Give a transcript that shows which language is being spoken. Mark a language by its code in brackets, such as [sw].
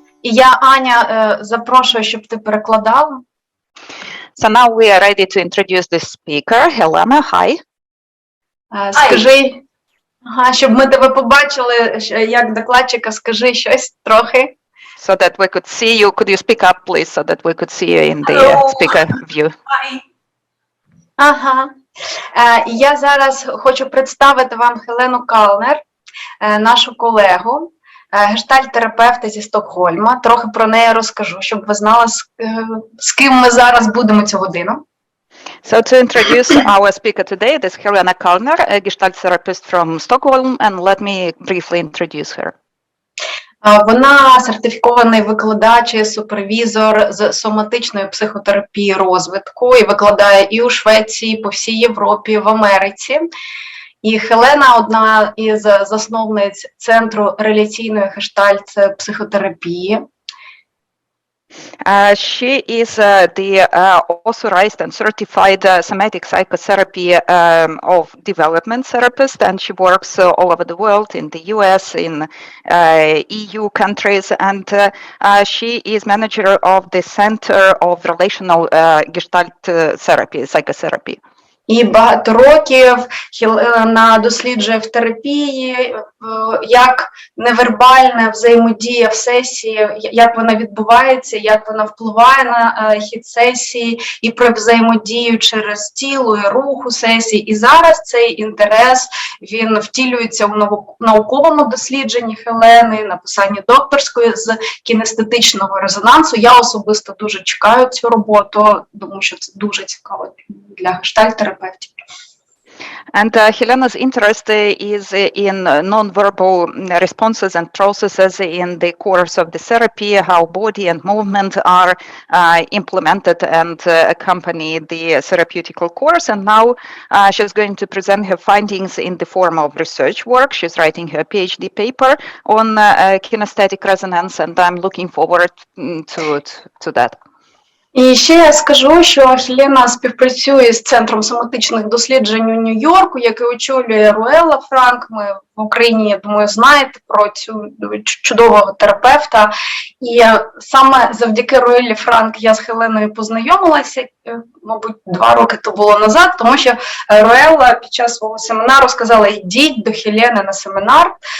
[uk] І я, Аня, запрошую, щоб ти перекладала. [en] So now we are ready to introduce the speaker. Helena, hi. [uk] Скажи, щоб ми тебе побачили, як докладчика, скажи щось трохи. [en] So that we could see you. Could you speak up, please, so that we could see you in the speaker view? [uk] Hi. Ага. Я зараз хочу представити вам Хелену Каллнер, нашу колегу, гештальт-терапевта зі Стокгольма. Трохи про неї розкажу, щоб ви знали, з ким ми зараз будемо цю годину. [en] So to introduce our speaker today, this is Heleną Kallner, a Gestalt therapist from Stockholm, and let me briefly introduce her. [uk] Вона сертифікований викладач і супервізор з соматичної психотерапії розвитку і викладає і у Швеції, по всій Європі, в Америці. І Хелена – одна із засновниць Центру реляційної гештальт-психотерапії. [en] She is the authorized and certified somatic psychotherapy of development therapist, and she works all over the world, in the US, in EU countries, and she is manager of the Center of Relational Gestalt Therapy, Psychotherapy. [uk] І багато років Хелена досліджує в терапії, як невербальна взаємодія в сесії, як вона відбувається, як вона впливає на хід сесії, і про взаємодію через тіло і руху сесії. І зараз цей інтерес, він втілюється в науковому дослідженні Хелени, написанні докторської з кінестетичного резонансу. Я особисто дуже чекаю цю роботу, тому що це дуже цікаво для гештальт-терапевтів. [en] And Helena's interest is in non-verbal responses and processes in the course of the therapy, how body and movement are implemented and accompany the therapeutical course. And now she's going to present her findings in the form of research work. She's writing her PhD paper on kinesthetic resonance, and I'm looking forward to that. [uk] І ще я скажу, що Хелена співпрацює з Центром соматичних досліджень у Нью-Йорку, який очолює Руелла Франк. Ми в Україні, я думаю, знаєте про цю чудового терапевта. І саме завдяки Руеллі Франк я з Хеленою познайомилася, мабуть, 2 роки то було назад, тому що Руелла під час свого семінару сказала: йдіть до Хелени на семінар.